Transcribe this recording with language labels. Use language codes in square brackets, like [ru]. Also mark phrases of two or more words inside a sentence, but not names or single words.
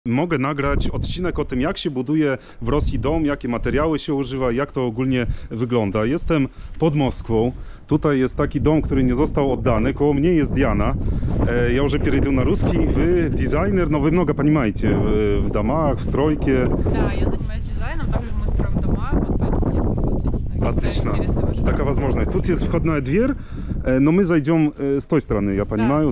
[pl] Mogę nagrać odcinek o tym, jak się buduje w Rosji dom, jakie materiały się używa, jak to ogólnie wygląda. Jestem pod Moskwą. Tutaj jest taki dom, który nie został oddany. Koło mnie jest Diana. [ru] Я уже перейду на русский. Вы дизайнер, но вы много понимаете в домах, в стройке. Да, я занимаюсь дизайном, также мы строим дома, вот поэтому я смогу ответить на Отлично. Такая возможность. Тут есть входная дверь, но мы зайдем с той стороны, я понимаю.